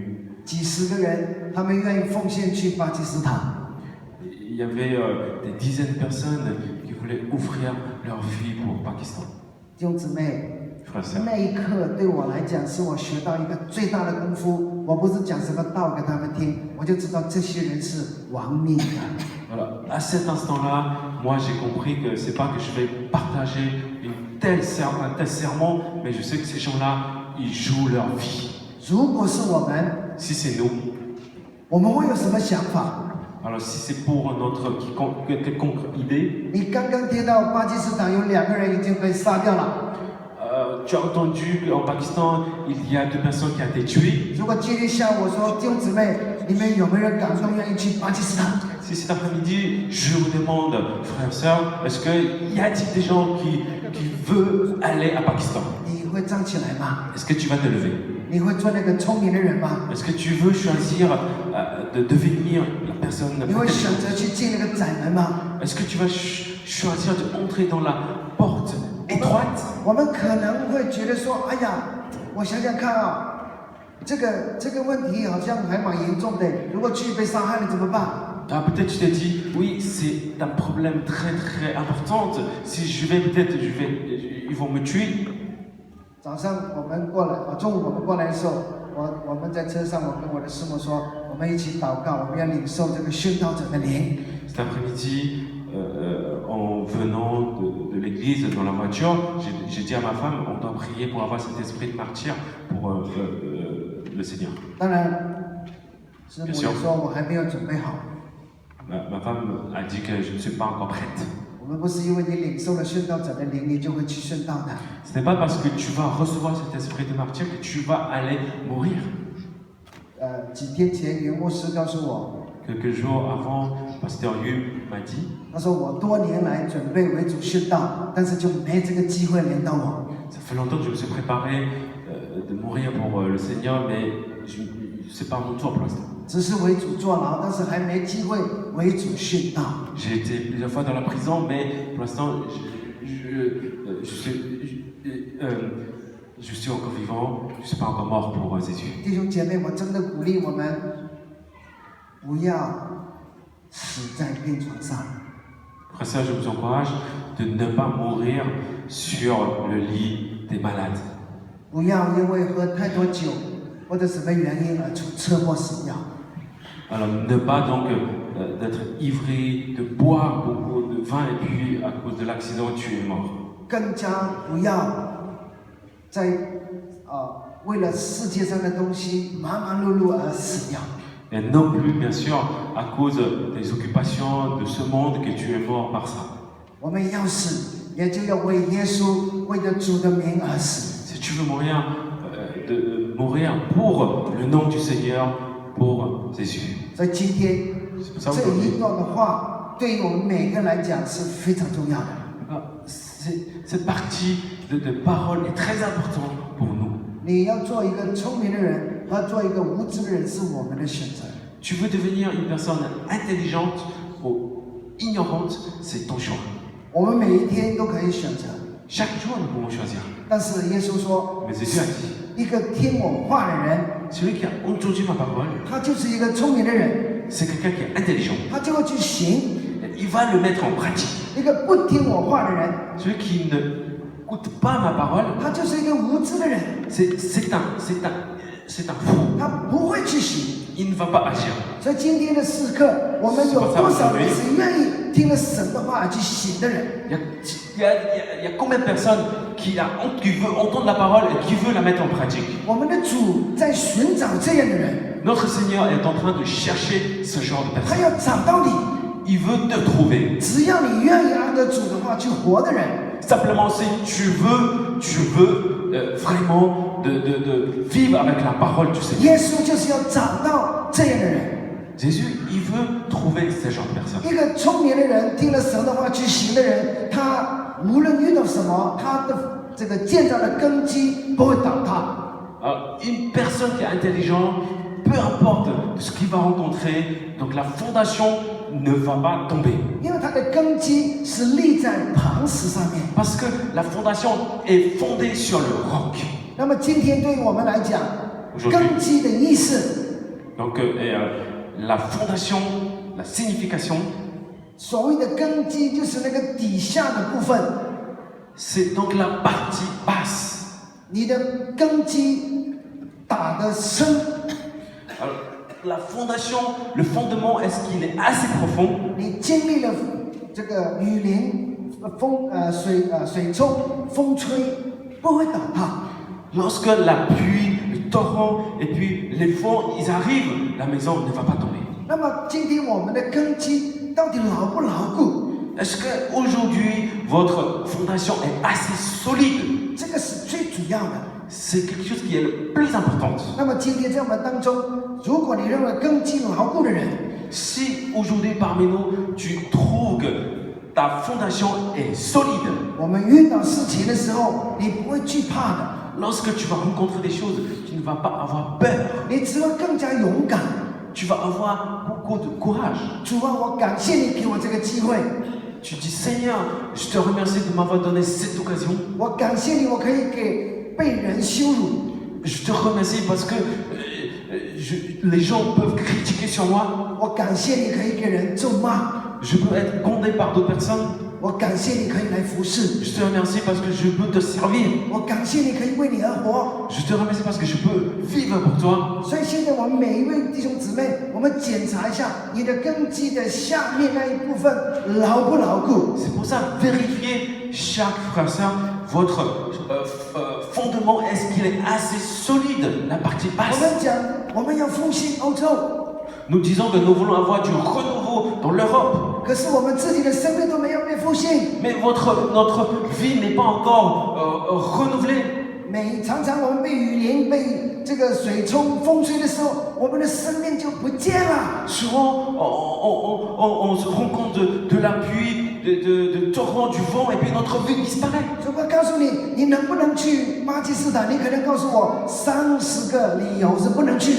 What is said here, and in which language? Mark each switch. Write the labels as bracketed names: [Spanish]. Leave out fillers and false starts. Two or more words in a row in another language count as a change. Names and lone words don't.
[Chinese] 几十个人，他们愿意奉献去巴基斯坦。 [French] Il y avait des dizaines de personnes qui voulaient offrir leur vie pour Pakistan. [Chinese] 弟兄姊妹， [French] Frères et sœurs. [Chinese] 那一刻对我来讲，是我学到一个最大的功夫。我不是讲什么道给他们听，我就知道这些人是亡命的。 [French] Voilà. À cet instant-là, moi j'ai compris que c'est pas que je vais partager un tel serment, mais je sais que ces gens-là, ils jouent leur vie. [Chinese] 如果是我们， [French] Si c'est nous, [Chinese] 我们会有什么想法？ [French] alors si c'est pour notre quelconque idée, [Chinese] 你刚刚听到巴基斯坦有2个人已经被杀掉了。 [French] tu as entendu qu'en Pakistan, il y a 2 personnes qui ont été tuées. [Chinese] 如果今天下午我说弟兄姊妹，你们有没有人感动愿意去巴基斯坦？ [French] Si cet après-midi, je vous demande, frères et sœurs, est-ce qu'il y a-t-il des gens qui veulent aller à Pakistan? [Chinese] 你会站起来吗？ [French] Est-ce que tu vas te lever? [Chinese] 你会做那个聪明的人吗？ [French] Est-ce que tu veux choisir de devenir la personne [Chinese] 你会选 [French] intelligente? [Chinese] 择去进那个窄门吗？ [French] Est-ce que tu vas choisir d'entrer dans la porte étroite? [Chinese] 我们可能会觉得说，哎呀，我想想看啊，这个问题好像还蛮严重的，如果去被杀害了怎么办？ [French] Ah, peut-être tu t'es dit, oui, c'est un problème très très important. Si je vais, peut-être, ils vont me tuer. [Chinese] 早上我们过来，中午我们过来的时候，我们在车上，我跟我的师母说，我们一起祷告，我们要领受这个宣道者的灵。 [French] Cet après-midi, en venant de l'église dans la voiture, j'ai dit à ma femme, on doit prier pour avoir cet esprit de martyr pour le Seigneur. [Chinese] 当然，师母也说我还没有准备好。 [French] Ma femme a dit que je ne suis pas encore prête. [Chinese] 我们不是因为你领受了宣道者的灵，你就会去宣道的。 [French] Ce n'est pas parce que tu vas recevoir cet esprit de martyr que tu vas aller mourir. [Chinese] 几天前，袁牧师告诉我， [French] Quelques jours avant, Pasteur Yu m'a dit, [Chinese] 他说我多年来准备为主宣道，但是就没这个机会连到我。 [French] ça fait longtemps que je me suis préparé de mourir pour le Seigneur, mais ce n'est pas mon tour pour l'instant. [Chinese] 只是为主坐牢，但是还没机会为主宣道。 [French] J'ai été plusieurs fois dans la prison, mais pour l'instant, je suis encore vivant, je ne suis pas encore mort pour Jésus. [Chinese] 弟兄姐妹，我真的鼓励我们，不要死在病床上。 [French] Après ça, je vous encourage de ne pas mourir sur le lit des malades. [Chinese] 不要因为喝太多酒或者什么原因而出车祸死掉。 [French] Alors, ne pas donc d'être ivré, de boire beaucoup de vin et puis à cause de l'accident, tu es mort. [Chinese] 更加不要在为了世界上的东西忙忙碌碌而死掉。 [French] Et non plus, bien sûr, à cause des occupations de ce monde que tu es mort par ça. [Chinese] 我们要死，也就要为耶稣、为着主的名而死。 [French] Si tu veux mourir, de mourir pour le nom du Seigneur, pour Jésus. [Chinese] 所以今天 [French] C'est pour ça [Chinese] 这 [French] aujourd'hui, [Chinese] 一段的话，对于我们每个人来讲是非常重要的。 [French] cette partie de parole est très importante pour nous. [Chinese] 你要做一个聪明的人，和做一个无知的人，是我们的选择。 [French] Tu veux devenir une personne intelligente ou ignorante, c'est ton choix. [Chinese] 我们每一天都可以选择， [French] Chaque jour, nous pouvons choisir. [Chinese] 但是耶稣说， [French] Mais Jésus a dit, [Chinese] 一个听我话的人， [French] celui qui a entendu ma parole, [Chinese] 他就是一个聪明的人， [French] c'est quelqu'un qui est intelligent. [Chinese] 他就会去行。 [French] Il va le mettre en pratique. [Chinese] 一个不听我话的人， [French] Celui qui n'écoute pas ma parole, [Chinese] 他就是一个无知的人， [French] c'est un fou. [Chinese] 他不会去行。 [French] il ne va pas agir. [Chinese] 所以今天的时刻，我们有多少人是愿意听了神的话而去行的人？ [French] Il y a combien de personnes qui veulent entendre la parole et qui veulent la mettre en pratique? [Chinese] 我们的主在寻找这样的人， [French] Notre Seigneur est en train de chercher ce genre de [Chinese] 他 [French] personnes. [Chinese] 要找到你。 [French] Il veut te trouver. [Chinese] 只要你愿意按照主的话去活的人， [French] Simplement, si tu veux vraiment de vivre avec la parole du Seigneur. [Chinese] 耶稣就是要找到这样的人。 [French] Jésus, il veut trouver ce genre de personnes. [Chinese] 一个聪明的人，听了神的话去行的人，他无论遇到什么，他的这个建造的根基不会倒塌。 [French] Alors, une personne qui est intelligente, peu importe ce qu'il va rencontrer, donc la fondation ne va pas tomber. [Chinese] 因为他的根基是立在磐石上面。 [French] Parce que la fondation est fondée sur le roc. [Chinese] 那么今天对于我们来讲， [French] Aujourd'hui [Chinese] 根基的意思， [French] Donc, la fondation, la signification, [Chinese] 所谓的根基就是那个底下的部分， [French] c'est donc la partie basse. [Chinese] 你的根基打得深， [French] Alors, la fondation, le fondement, est-ce qu'il est assez profond? [Chinese] 你经历了这个雨淋、水冲、风吹，不会倒塌。 [French] Lorsque la pluie, le torrent et puis les vents, ils arrivent, la maison ne va pas tomber. [Chinese] 那么今天我们的根基到底牢不牢固？ [French] Est-ce qu'aujourd'hui, votre fondation est assez solide? [Chinese] 这个是最主要的。 [French] C'est quelque chose qui est le plus important. [Chinese] 那么今天在我们当中，如果你认为根基牢固的人， [French] Si aujourd'hui parmi nous, tu trouves que ta fondation est solide, [Chinese] 我们遇到事情的时候，你不会惧怕的， [French] lorsque tu vas rencontrer des choses, tu ne vas pas avoir peur. [Chinese] 你只会更加勇敢。 [French] Tu vas avoir beaucoup de courage. [Chinese] 主啊，我感谢你给我这个机会， [French] Tu dis Seigneur, je te remercie de m'avoir donné cette occasion. [Chinese] 我感谢你，我可以给被人羞辱， [French] Je te remercie parce que les gens peuvent critiquer sur moi. [Chinese] 我感谢你可以给人咒骂， [French] Je peux être condamné par d'autres personnes. [Chinese] 我感谢你可以来服侍， [French] Je te remercie parce que je peux te servir. [Chinese] 我感谢你可以为你而活。 [French] Je te remercie parce que je peux vivre pour toi. [Chinese] 所以现在我们每一位弟兄姊妹，我们检查一下你的根基的下面那一部分牢不牢固。 [French] C'est pour ça, vérifiez chaque frère et sœur, votre fondement, est-ce qu'il est assez solide, la partie [Chinese] 我 [French] basse. [Chinese] 们讲，我们要复兴欧洲， [French] Nous disons que nous voulons avoir du renouveau dans l'Europe. [Chinese] 可是我们自己的生命都没有被复兴。 [French] Mais notre vie n'est pas encore renouvelée. [Chinese] 常常我们被雨淋、被这个水冲、风吹的时候，我们的生命就不见了。 [French] Souvent, on se rend compte de la pluie, de torrent, du vent, et puis notre vie disparaît. [Chinese] 如果告诉你，你能不能去巴基斯坦？你可能告诉我30个理由是不能去的。